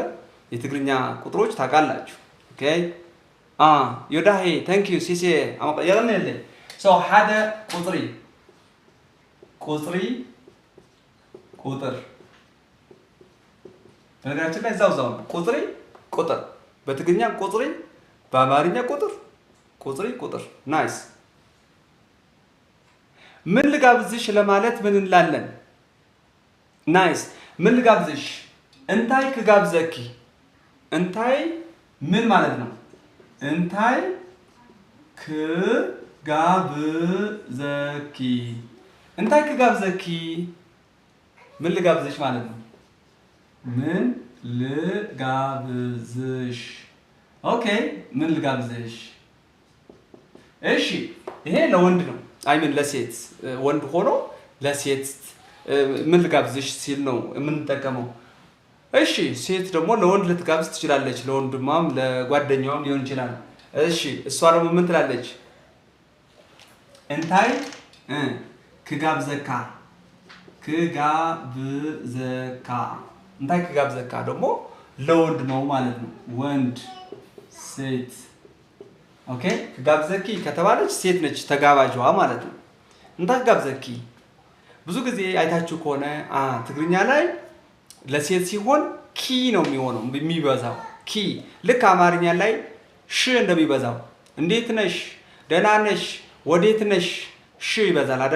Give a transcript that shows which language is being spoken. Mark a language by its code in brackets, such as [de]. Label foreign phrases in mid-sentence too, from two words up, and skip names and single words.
[am] የትግርኛ ቁጥሮች ታውቃላችሁ። ኦኬ ዮዳሄ [en] thank you [am] ሲሲ የቀን ሰው ሓደ ቁጥር በነገራችን ላይ እዛው ነው። ቁጥር በትግርኛ ቁጥሪ፣ በአማርኛ ቁጥር። ናይስ። ምን ልጋብዝሽ ለማለት ምን እንላለን? ናይስ። ምን ልጋብዝሽ? [ti] እንታይ ክጋብዘኪ። [am] እንታይ ምን ማለት ነው? [ti] እንታይ ክጋብዘኪ። [am] ምን ልጋብዝሽ ማለት ነው። ምን ልጋብዝሽ። ኦኬ ምን ልጋብዝሽ። እሺ ይሄ ለወንድ ነው። አይምን ለሴት ወንድ ሆኖ ለሴት ምን ልጋብዝሽ ሲል ነው የምንጠቀመው። እሺ ሴት ደግሞ ለወንድ ልትጋብዝ ትችላለች። ለወንድሟም ለጓደኛዋም ሊሆን ይችላል። እሺ እሷ ደግሞ ምን ትላለች? [ti] እንታይ ክጋብዘካ። እንታይ ክጋብዘካ [am] ደግሞ ለወንድ ነው ማለት ነው። ወንድ ሴት። ኦኬ ክጋብዘኪ ከተባለች ሴት ነች ተጋባዥዋ ማለት ነው። [ti] እንታይ ክጋብዘኪ [am] ብዙ ጊዜ አይታችሁ ከሆነ ትግርኛ ላይ ለሴት ሲሆን ኪ ነው የሚሆነው የሚበዛው። ኪ ልክ አማርኛ ላይ ሽ እንደሚበዛው እንዴት ነሽ፣ ደህና ነሽ፣ ወዴት ነሽ ሽ ይበዛል አይደለ?